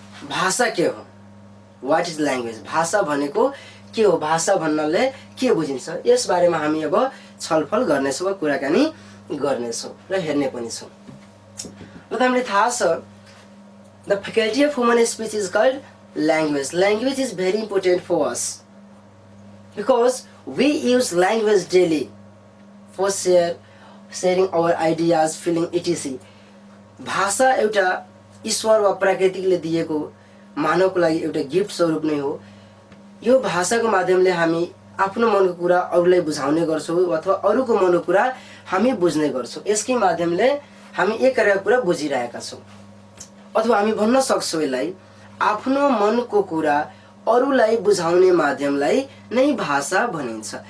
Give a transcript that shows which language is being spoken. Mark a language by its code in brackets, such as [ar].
[ne] भाषा के हो? [en] What is language? [ne] भाषा भनेको के हो? भाषा भन्नाले के बुझिन्छ? यस बारेमा हामी अब छलफल गर्नेछौँ वा कुराकानी गर्नेछौँ र हेर्ने पनि छौँ। र त हामीले थाहा छ [en] the faculty of human speech is called language. Language is very important for us because we use language daily for sharing our ideas, feeling etc. [ne] भाषा एउटा ईश्वर वा प्रकृतिले दिएको मानवको लागि एउटा गिफ्ट स्वरूप नै हो। यो भाषाको माध्यमले हामी आफ्नो मनको कुरा अरूलाई बुझाउने गर्छौँ अथवा अरूको मनको कुरा हामी बुझ्ने गर्छौँ। यसकै माध्यमले हामी एकअर्काको कुरा बुझिरहेका छौँ। अथवा हामी भन्न सक्छौँ यसलाई आफ्नो मनको कुरा अरूलाई बुझाउने माध्यमलाई नै भाषा भनिन्छ।